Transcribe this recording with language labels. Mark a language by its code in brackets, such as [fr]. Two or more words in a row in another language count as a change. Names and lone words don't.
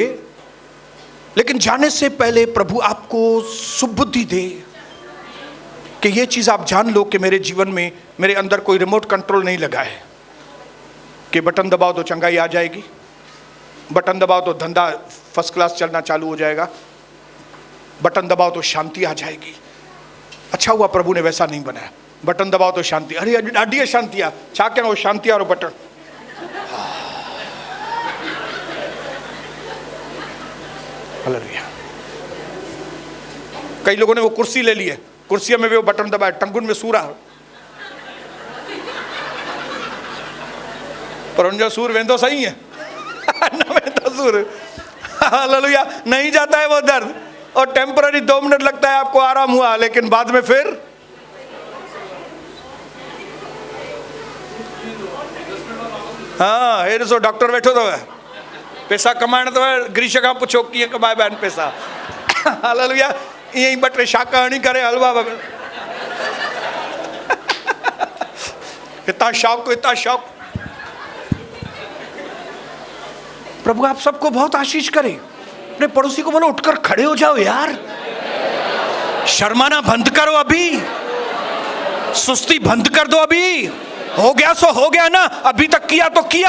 [hi] लेकिन जाने से पहले प्रभु आपको सुबुद्धि दे कि ये चीज आप जान लो कि मेरे जीवन में मेरे अंदर कोई [en] remote control [hi] नहीं लगा है कि बटन दबाओ तो चंगाई आ जाएगी, बटन दबाओ तो धंधा [en] first class [hi] चलना चालू हो जाएगा, बटन दबाओ तो शांति आ जाएगी। अच्छा हुआ प्रभु ने वैसा नहीं बनाया। बटन दबाओ तो शांति, [sd] अरे ॾाढी शांति आहे, छा कयां वो शांति वारो बटन। [hi] हालेलुया। कई लोगों ने वो कुर्सी ले ली है, कुर्सी में भी वो बटन दबाए, [sd] टंगुन में सूर आहे, पर उनजो सूर वेंदो सही है न वेंदो सूर। [hi] हालेलुया। नहीं जाता है वो दर्द, और टेम्पररी 2 मिनट लगता है आपको आराम हुआ, लेकिन बाद में फिर हाँ। [sd] हे ॾिसो डॉक्टर वेठो अथव, पैसा कमाइण अथव, ग्रीश खां पुछो कीअं कमाइबा आहिनि पैसा। हालेलुया। ईअं ई 2-3 शाका हणी करे हलवा, हितां शौक़ हितां शौक़। [hi] प्रभु आप सबको बहुत आशीष करे। अपने पड़ोसी को बोलो उठकर खड़े हो जाओ यार, शर्माना बंद करो, अभी सुस्ती बंद कर दो। अभी हो गया सो हो गया ना, अभी तक किया तो किया।